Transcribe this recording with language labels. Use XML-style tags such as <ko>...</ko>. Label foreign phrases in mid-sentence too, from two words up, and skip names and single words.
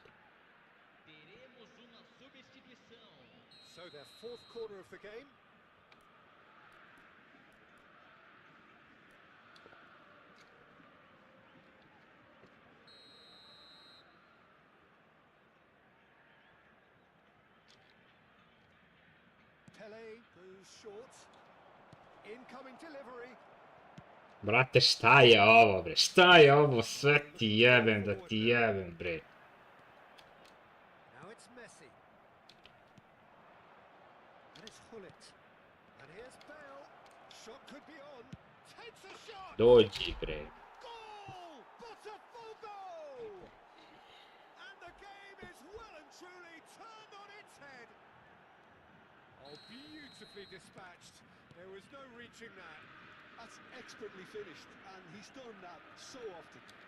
<pt>Teremos uma substituição.</pt> <en>So their fourth quarter of the game. Pele goes short. Incoming delivery.</en> <sr>Brate, šta je ovo, bre? Šta je ovo? Sve ti jebem, da ti jebem, bre.</sr> <en>Now it's Messi. And it's Hullet. And here's Bale. Shot could be on. Takes a shot.</en> <sr>Dođi, bre.</sr> <en>Goal! Botafogo! And the game is well and truly turned on its head. Oh, beautifully dispatched. There was no reaching that. That's expertly finished, and he's done that so often.</en>